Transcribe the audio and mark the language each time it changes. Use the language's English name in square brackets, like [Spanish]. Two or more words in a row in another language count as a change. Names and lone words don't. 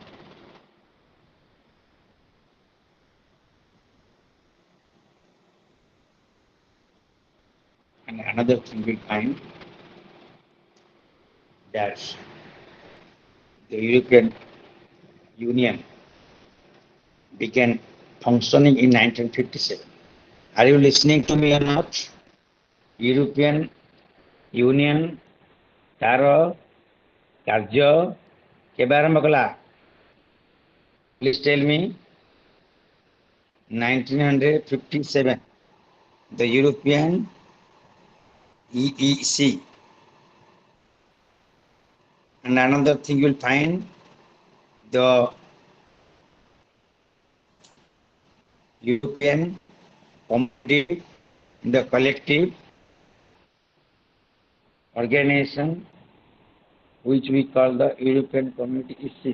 [English] And another thing we find that the European Union began functioning in 1957. Are you listening to me or not? [Odia] European Union ତାର କାର୍ଯ୍ୟ କେବେ ଆରମ୍ଭ କଲା? [English] Please tell me. 1957. The European EEC. And another thing you will find, the European Community, the collective organization which we call the European Community EC.